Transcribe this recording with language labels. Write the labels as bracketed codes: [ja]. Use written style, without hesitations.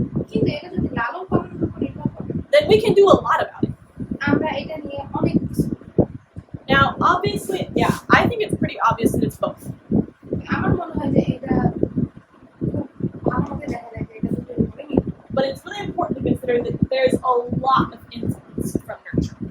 [bn] কিন্তু এটা যদি লালন পালনের উপর নির্ভর করে [en] then we can do a lot about it. [bn] আমরা এটা নিয়ে অনেক কিছু করতে পারি। [en] Now, obviously, yeah, I think it's pretty obvious that it's both. [bn] আমার মনে হয় যে এটা খুব ভালোভাবে দেখা যায় যে এটা দুটোর উপরে নির্ভর করে। [en] But it's really important to consider that there's a lot of influence from nurture.